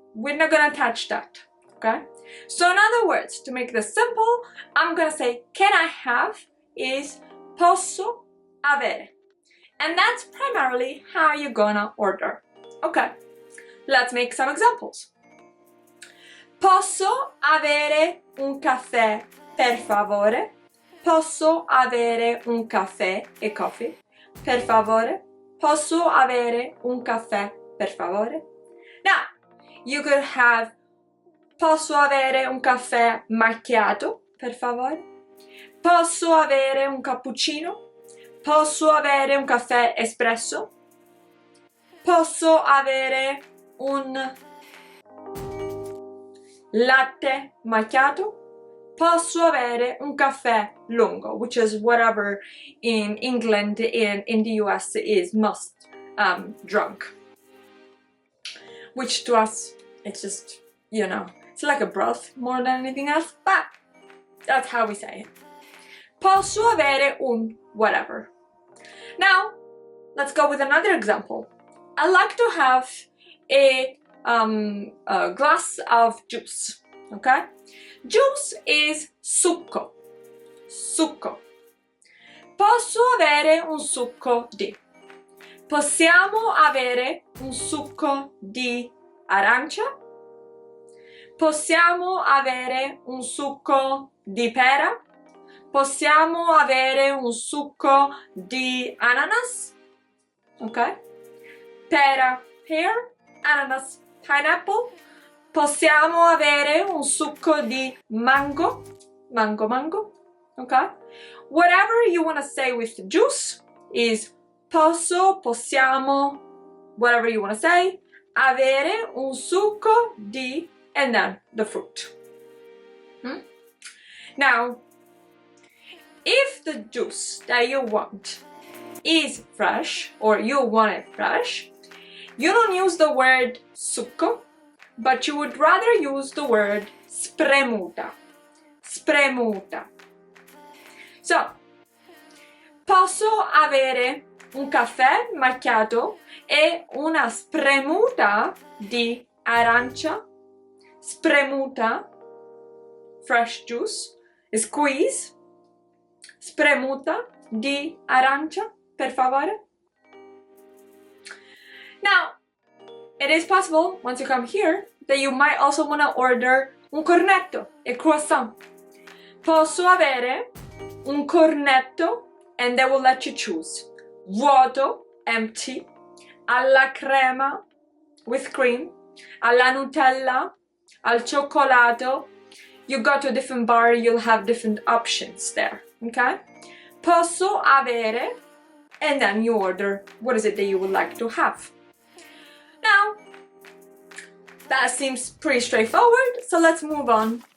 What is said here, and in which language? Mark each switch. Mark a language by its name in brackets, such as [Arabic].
[English] We're not going to touch that, okay? So in other words, to make this simple, I'm going to say can I have is [Italian] posso avere. [English] And that's primarily how you're going to order. Okay, let's make some examples. [Italian] Posso avere un caffè per favore? Posso avere un caffè e coffee? Per favore? Posso avere un caffè per favore? [English] Now, you could have [Italian] posso avere un caffè macchiato, per favore? Posso avere un cappuccino? Posso avere un caffè espresso? Posso avere un latte macchiato? Posso avere un caffè lungo, [English] which is whatever in England and in the US is most drunk. Which to us, it's just, you know, it's like a broth more than anything else, but that's how we say it. [Italian] Posso avere un whatever. [English] Now, let's go with another example. I like to have a glass of juice, okay? Juice is succo. Succo. [Italian] Posso avere un succo di. Possiamo avere un succo di arancia? Possiamo avere un succo di pera? Possiamo avere un succo di ananas? Ok? Pera, pear, ananas, pineapple. Possiamo avere un succo di mango? [English] Mango, mango. Okay? Whatever you want to say with the juice is [Italian] posso, possiamo, [English] whatever you want to say, [Italian] avere un succo di, [English] and then the fruit. Now, If the juice that you want is fresh, or you want it fresh, you don't use the word succo, but you would rather use the word spremuta. [Italian] Spremuta. So, posso avere un caffè macchiato e una spremuta di arancia? [English] Spremuta, fresh juice, squeeze. [Italian] Spremuta di arancia, per favore. [English] Now, it is possible, once you come here, that you might also want to order un cornetto, a croissant. [Italian] Posso avere un cornetto, [English] and they will let you choose. [Italian] Vuoto, [English] empty, [Italian] alla crema, [English] with cream, [Italian] alla Nutella, al cioccolato. [English] You go to a different bar, you'll have different options there, okay? [Italian] Posso avere, [English] and then you order what is it that you would like to have. Now, that seems pretty straightforward, so let's move on.